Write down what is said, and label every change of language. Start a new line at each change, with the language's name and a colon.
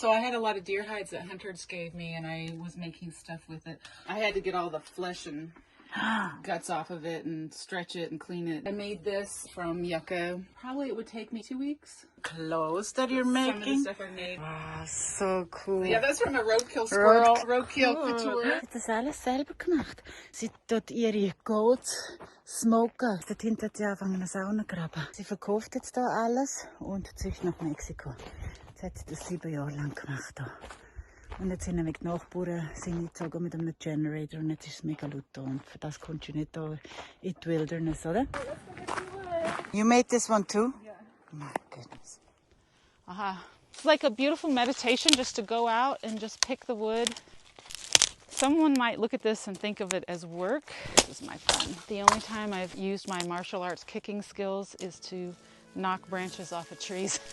English: So I had a lot of deer hides that hunters gave me, and I was making stuff with it. I had to get all the flesh and guts off of it and stretch it and clean it. I made this from yucca. Probably it would take me 2 weeks. Clothes that you're Some making? of the stuff I made. Ah, so cool. Yeah, that's from a roadkill squirrel. Roadkill couture.
German: Sie hat das alles selber gemacht. Sie tut ihre Goats smoken. Dort hinten hat sie angefangen, eine Sauna zu graben. Sie verkauft jetzt hier alles und zieht nach Mexiko. Jetzt hat sie das 7 Jahre lang gemacht. Hier. Und jetzt sind nämlich die Nachbarn eingezogen mit einem Generator und jetzt ist es mega laut hier. Und für das kommst du nicht hier in die Wilderness, oder?
English: You made this one too? Yeah. My goodness. It's like a beautiful meditation just to go out and just pick the wood. Someone might look at this and think of it as work. This is my fun. The only time I've used my martial arts kicking skills is to knock branches off of trees.